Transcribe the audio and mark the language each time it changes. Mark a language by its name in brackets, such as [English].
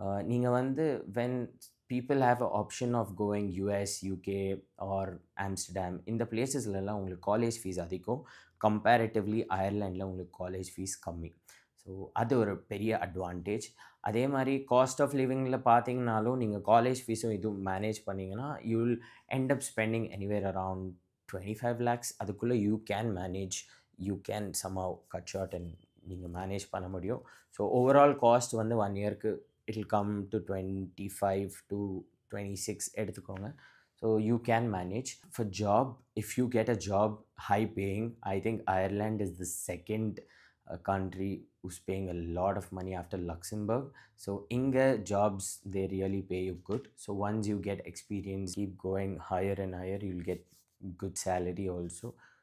[Tamil] நீங்கள் [English] when people have an option of going US, UK or Amsterdam, [Tamil] இந்த பிளேசஸ்லலாம் உங்களுக்கு college fees அதிகம். Comparatively அயர்லாண்டில் உங்களுக்கு காலேஜ் ஃபீஸ் கம்மி. ஸோ அது ஒரு பெரிய அட்வான்டேஜ். அதே மாதிரி காஸ்ட் ஆஃப் லிவிங்கில் பார்த்தீங்கனாலும் நீங்கள் காலேஜ் ஃபீஸும் இதுவும் மேனேஜ் பண்ணிங்கன்னா [English] You will end up spending anywhere around 25 lakhs. [Tamil] அதுக்குள்ளே [English] You can manage. You can somehow cut short and [Tamil] நீங்கள் மேனேஜ் பண்ண முடியும். [English] so overall cost 1 இயருக்கு it will come to 25 to 26 [Tamil] எடுத்துக்கோங்க. [English] So you can manage. For job, if you get a job high paying, I think Ireland is the second country who's paying a lot of money after Luxembourg. So inga jobs, they really pay you good. So once you get experience, keep going higher and higher, you'll get good salary also.